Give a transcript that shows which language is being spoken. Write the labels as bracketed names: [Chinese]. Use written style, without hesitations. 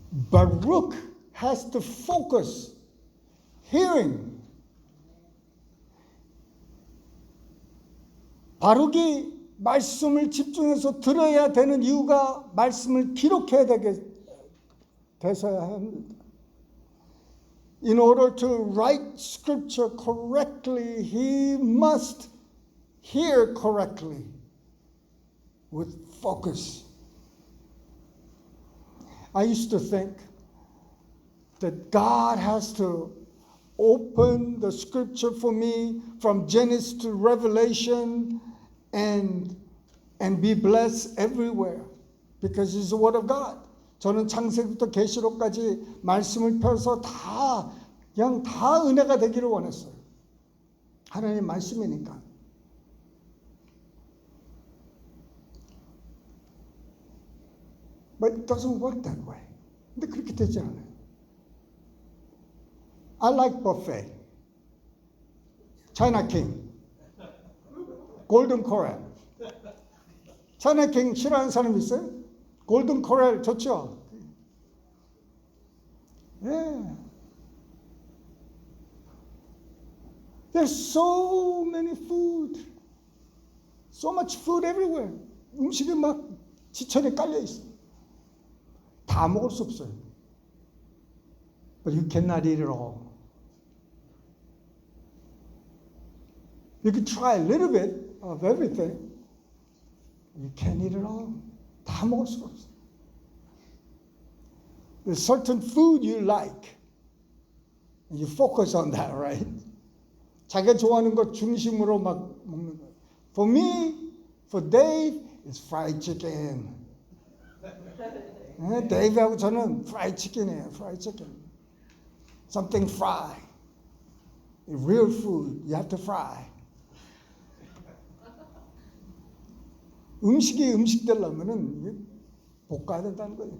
[English] Baruch has to focus, hearing. [Korean] 바룩이 말씀을 집중해서 들어야 되는 이유가 말씀을 기록해야 돼서야 합니다. [English] In order to write scripture correctly, he must hear correctly with focus. I used to think that God has to open the scripture for me from Genesis to Revelation and be blessed everywhere because it's the word of God. [Korean] 저는 창세기부터 계시록까지 말씀을 펴서 그냥 다 은혜가 되기를 원했어요. 하나님 말씀이니까. [English] But it doesn't work that way. [Korean] 근데 그렇게 되지 않아요. [English] I like buffet. China King. Golden Corral. [Korean] China King 싫어하는 사람 있어요? Golden Corral 좋죠? [English] Yeah. There's so many food. So much food everywhere. [Korean] 음식이 막 지천에 깔려 있어. 다 먹을 수 없어요. [English] But you cannot eat it all. You can try a little bit of everything. You can't eat it all. [Korean] 다 먹을 수가 없어요. [English] There's certain food you like. And you focus on that, right? [Korean] 자기가 좋아하는 것 중심으로 막 먹는 거예요. [English] For me, for Dave, it's fried chicken. [Korean] 데이브하고 저는 fried chicken이에요. [English] Fried chicken. Something fried. Real food, you have to fry. [Korean] 음식이 음식 되려면은 볶아야 된다는 거예요.